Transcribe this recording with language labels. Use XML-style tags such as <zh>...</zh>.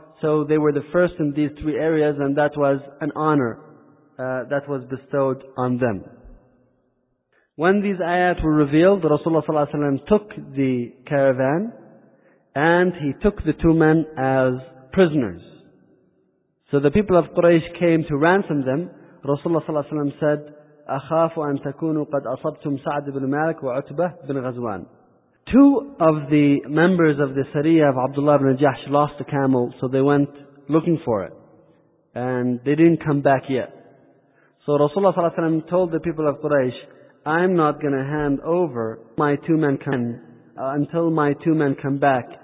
<en>So they were the first in these three areas, and that was an honor that was bestowed on them. When these ayat were revealed, Rasulullah sallallahu alaihi wasallam took the caravan and he took the two men as prisoners. So the people of Quraysh came to ransom them.</en> <ar>Rasulullah sallallahu alaihi wasallam said, أَخَافُ أَن تَكُونُوا قَدْ أَصَبْتُمْ سَعْد بن مالك وَعُتْبَةْ بن غَزْوَانِ.</ar> <en>Two of the members of the Sariyah of Abdullah ibn Jahsh lost a camel, so they went looking for it. And they didn't come back yet. So Rasulullah sallallahu alayhi wa sallam told the people of Quraysh, I'm not going to hand over my two men until my two men come back.</en>